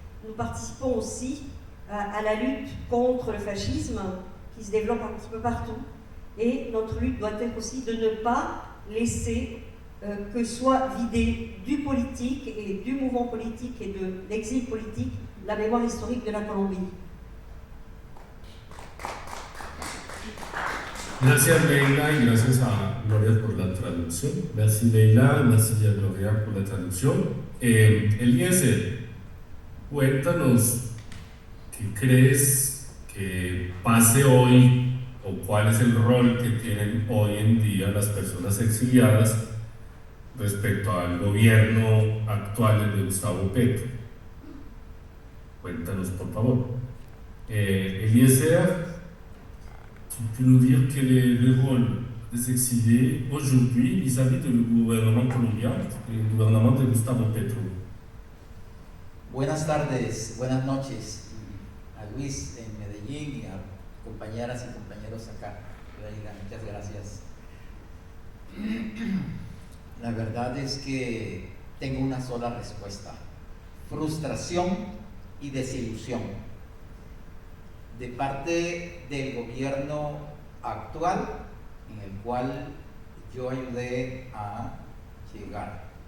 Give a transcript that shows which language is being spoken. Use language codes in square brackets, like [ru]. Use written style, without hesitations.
[fr] Nous participons aussi à la lutte contre le fascisme qui se développe un petit peu partout. Et notre lutte doit être aussi de ne pas laisser que soit vidée du politique et du mouvement politique et de l'exil politique la mémoire historique de la Colombie. [es] Gracias Leila y gracias a Gloria por la traducción. [fr] Merci Leila, merci [es] a Gloria por la traducción. Eliezer, cuéntanos qué crees que pase hoy o cuál es el rol que tienen hoy en día las personas exiliadas respecto al gobierno actual de Gustavo Petro. Cuéntanos, por favor. [fr] Eliezer, tu peux nous dire quel est le rôle des exilés aujourd'hui vis-à-vis du gouvernement colombien et du gouvernement de Gustavo Petro? [es] Buenas tardes, buenas noches a Luis en Medellín y a compañeras y compañeros acá. Muchas gracias. La verdad es que tengo una sola respuesta: frustración y desilusión de parte del gobierno actual en el cual yo ayudé a llegar.